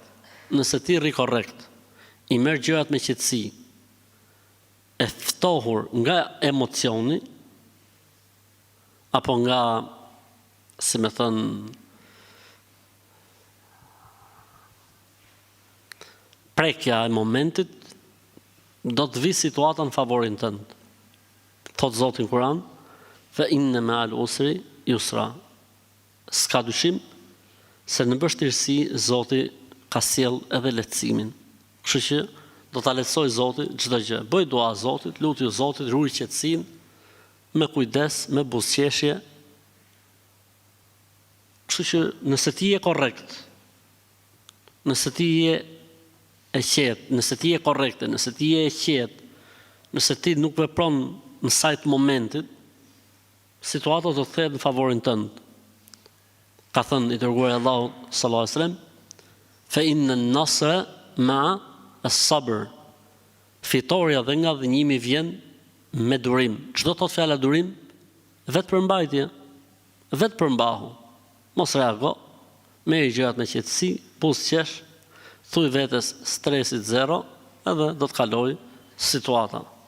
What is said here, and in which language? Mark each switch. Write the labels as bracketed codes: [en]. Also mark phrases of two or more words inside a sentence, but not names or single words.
[sq] Nëse ti rri korrekt, i merr gjërat me qetësi, e ftohur nga emocioni, apo nga, si me thënë, prekja e momentit, do të vi situata në favorin tënd. Thot Zoti në Kur'an, [ar] فإن مع العسر يسرا. [sq] S'ka dyshim se në vështirësi Zoti ka sjell edhe lehtësimin. Kështu që do do ta lehtësoj Zoti çdo gjë. Bëj dua Zotit, lutju Zotit, ruaj qetësinë, me kujdes, me buzëqeshje. Kështu që nëse ti je korrekt, nëse ti je e qetë, nëse ti je korrekte, nëse ti je e qetë, nëse ti nuk vepron në sajt momentit, situata do të kthehet në favorin tënd. Ka thënë i dërguari Allahu [ar] صلى الله عليه وسلم, فإن النصر مع الصبر. [sq] Fitoria dhe nga dhënimi vjen me durim. Çdo thot fjala durim, vetë përmbajtje, vetë përmbahu. Mos reago, merr gjërat me qetësi, buzëqesh, thuj vetes stresit zero, edhe do të kaloj situata.